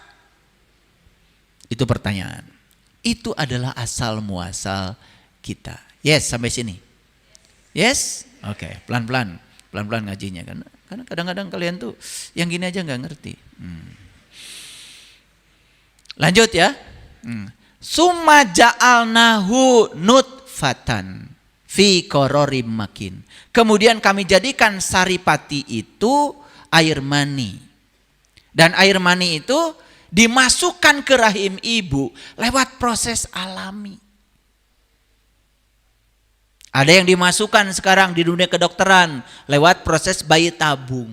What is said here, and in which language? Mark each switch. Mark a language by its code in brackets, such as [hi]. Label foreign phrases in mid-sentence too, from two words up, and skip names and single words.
[id] Itu pertanyaan. Itu adalah asal muasal kita. Yes, sampai sini. Yes? Oke, pelan-pelan. Pelan-pelan ngajinya. Karena kadang-kadang kalian tuh yang gini aja gak ngerti. Lanjut ya. [ar] ثم جعلناه نطفة في قرار مكين. [id] Kemudian kami jadikan saripati itu air mani. Dan air mani itu dimasukkan ke rahim ibu lewat proses alami. Ada yang dimasukkan sekarang di dunia kedokteran lewat proses bayi tabung.